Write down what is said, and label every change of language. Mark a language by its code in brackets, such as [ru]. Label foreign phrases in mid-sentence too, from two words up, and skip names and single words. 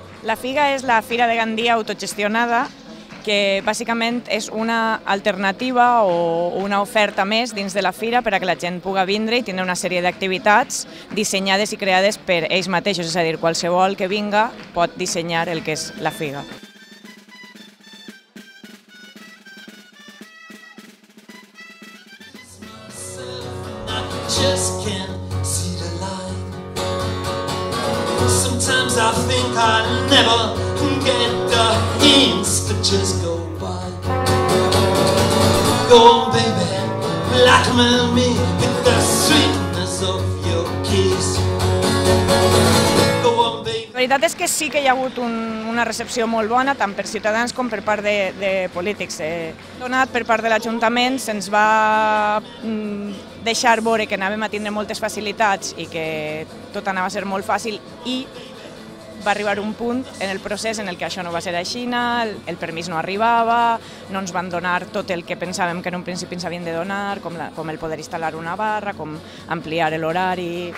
[ca] La Figa és la Fira de Gandia autogestionada, que bàsicament és una alternativa o una oferta més dins de la fira per a que la gent pugui vindre i tindre una sèrie d'activitats dissenyades i creades per ells mateixos, és a dir, qualsevol que vinga pot dissenyar el que és la figa. [en] Just can't see the light. Sometimes I think I never get the hints that just go by. Go on, baby, blackmail me with the sweetness of your kiss. Go on, baby. [ca] La veritat és que sí que hi ha hagut una recepció molt bona, tant per ciutadans com per part de polítics. Donat per part de l'Ajuntament se'ns va deixar veure que anàvem a tindre moltes facilitats i que tot anava a ser molt fàcil i va arribar un punt en el procés en el que això no va ser així, el permís no arribava, no ens van donar tot el que pensàvem que en un principi ens havien de donar, com el poder instal·lar una barra, com ampliar l'horari.